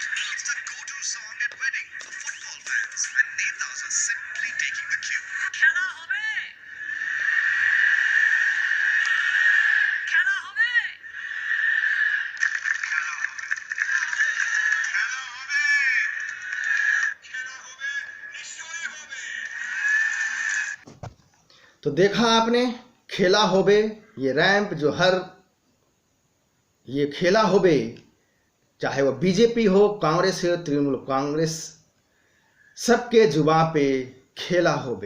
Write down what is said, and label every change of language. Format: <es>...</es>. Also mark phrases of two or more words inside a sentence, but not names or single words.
<en>It's the go-to song at weddings for football fans, and netas are simply taking the cue.</en> <bn>খেলা হবে! খেলা হবে! খেলা হবে! খেলা হবে! খেলা হবে! নিশ্চয় হবে!</bn> <hi>तो देखा आपने</hi> <bn>খেলা হবে,</bn> <hi>ये रैंप जो ये</hi> <bn>খেলা হবে,</bn> <hi>चाहे वो बीजेपी हो, कांग्रेस हो, तृणमूल कांग्रेस, सबके जुबान पे</hi> <bn>খেলা হবে।</bn>